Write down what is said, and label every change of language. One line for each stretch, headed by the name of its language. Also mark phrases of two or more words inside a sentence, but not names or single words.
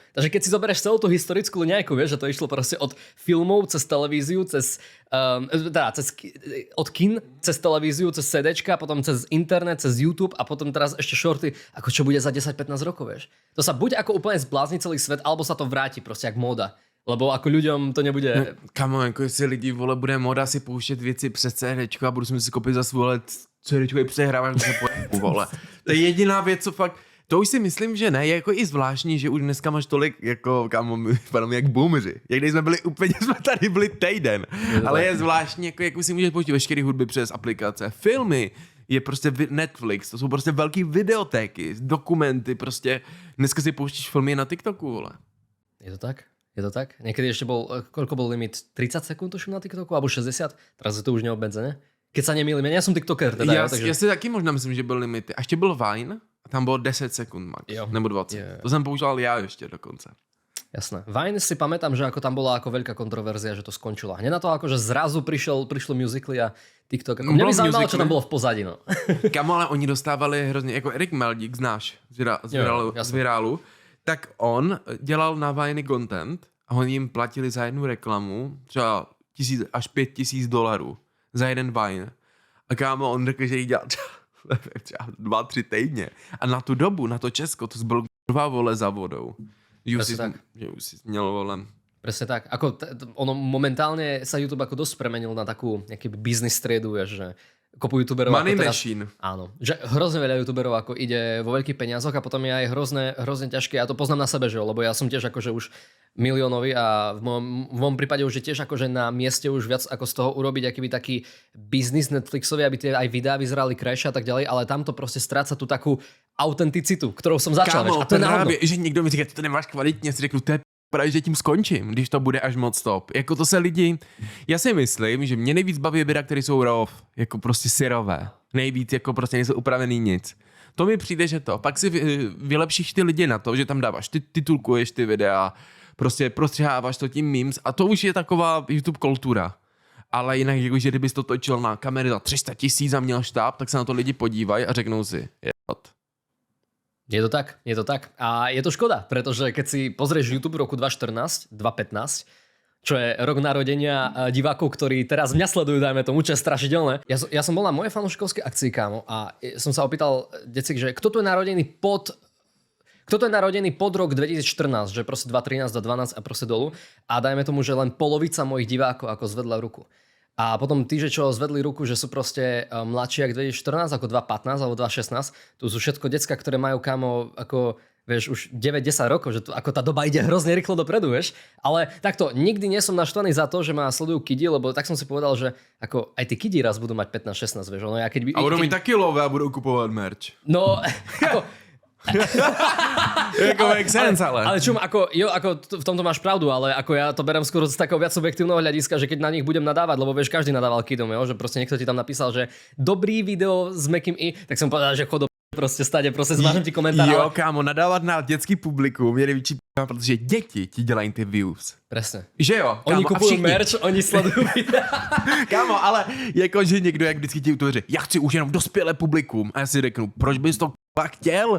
Slovak: Takže keď si zoberieš celú tú historickú liňajku, vieš, že to išlo proste od filmov cez televíziu, od kin cez televíziu, cez CDčka, potom cez internet, cez YouTube a potom teraz ešte shorty, ako čo bude za 10-15 rokov, vieš. To sa buď ako úplne zblázni celý svet, alebo sa to vráti proste jak móda. Lebo ako ľuďom to nebude...
Czech: No, kamo, jako jestli lidi, vole, bude moda si pouštět věci přes CDčko a budu si koupit za svůj CDčkový přehrávač, vole. To je jediná věc, co fakt... To už si myslím, že ne, je jako i zvláštní, že už dneska máš tolik, jako, kámo, vypadáme jak boomři. Jak když jsme byli úplně, jsme tady byli týden. Ale je zvláštní, jako, jak už si můžeš pouštět veškeré hudby přes aplikace, filmy, je prostě Netflix, to jsou prostě velký videotéky, dokumenty, prostě dneska si pouštíš filmy na TikToku, vole. Je to tak? Je to tak?
Slovak: Niekedy ešte koľko bol limit? 30 sekúnd tuším na TikToku, alebo 60? Teraz je to už neobmedzené. Keď sa nemýlim, ja som TikToker teda.
Czech: Já si taky možná myslím, že byl limity. A ještě byl Vine. Tam bylo 10 sekund max, Jo. nebo 20. Jo. To jsem používal já ještě dokonce.
Slovak: Jasné. Vine si pamätám, že ako tam bola ako veľká kontroverzia, že to skončilo. Hneď na to akože zrazu prišlo musically a TikTok. Ako, mňa by zaujímalo, čo tam bolo v pozadí. No.
Czech: Kamo, ale oni dostávali hrozně, jako Erik Meldík, znáš, z Virálu, tak on dělal na Vine content a oni jim platili za jednu reklamu třeba 1000 až $5,000 za jeden Vine. A kámo, on řekl, že jí dělal třeba 2-3 týdně. A na tu dobu, na to Česko, to byl kurva vole za vodou. Že už si měl volem.
Slovak: Presne tak. Ako ono momentálne sa YouTube ako dosť premenil na takú nejaký business triedu, vieš, že kopu youtuberov
English: Money
Slovak: ako teraz,
English: machine.
Slovak: Áno. Že hrozne veľa youtuberov ako ide vo veľkých peniazoch a potom je aj hrozne ťažké. Ja to poznám na sebe, že lebo ja som tiež akože už miliónový a v mojom prípade už je tiež akože na mieste už viac ako z toho urobiť akýby taký biznis Netflixový, aby tie aj videá vyzerali krajšie a tak ďalej, ale tam to proste stráca tú takú autenticitu,
Czech: kterou jsem začal. Kámo, a to je právě, že někdo mi říká, ty to nemáš kvalitně, si řeknu, to je právě, že tím skončím, když to bude až moc top. Jako to se lidi, já si myslím, že mě nejvíc baví videa, které jsou raw, jako prostě syrové. Nejvíc, jako prostě nejsou upravený nic. To mi přijde, že to. Pak si vylepšíš ty lidi na to, že tam dáváš, ty titulkuješ ty videa, prostě prostřiháváš to tím memes a to už je taková YouTube kultura. Ale jinak, jako, že kdybys to točil na kamery za 300 000 a měl štáb, tak se na to lidi podívají a řeknou si, Je to tak.
Slovak: A je to škoda, pretože keď si pozrieš YouTube v roku 2014, 2015, čo je rok narodenia divákov, ktorí teraz mňa sledujú, dajme tomu, čo je strašidelné. Ja som bol na mojej fanúšikovskej akcii, kámo, a som sa opýtal decik, že kto tu je narodený pod rok 2014, že proste 2013, 2012 a proste dolu. A dajme tomu, že len polovica mojich divákov ako zvedla ruku. A potom tí, že čo zvedli ruku, že sú proste mladší ako 2014, ako 2015 alebo 2016, tu sú všetko decka, ktoré majú kámo ako, vieš, už 9-10 rokov, že to, ako tá doba ide hrozne rýchlo dopredu, vieš. Ale takto, nikdy nie som naštvaný za to, že ma sledujú kidi, lebo tak som si povedal, že ako aj tí kidi raz budú mať 15-16, vieš.
Czech: No, a budou mít taky love a budou kupovat merch.
Slovak: No, ako...
Czech: Jako
English: make sense,
Czech: ale
Slovak: čum, ako v tomto máš pravdu, ale ako ja to berem skôr z takého viac subjektívneho hľadiska, že keď na nich budem nadávať, lebo vieš, každý nadával kidom, jo, že proste niekto ti tam napísal, že dobrý video s mäkkým i, tak som povedal, že chod do prostě stade, prostě zvážem ti komentár.
Czech: Jo, kámo, nadávat na dětský publikum je největší protože děti ti dělají ty views.
Slovak: Presne.
Czech: Že jo, kámo, oni kupují merch, oni sledují videa. Kámo, ale jako, že někdo, jak vždycky ti utvoří, já chci už jenom dospělé publikum. A já si řeknu, proč bys to pak chtěl?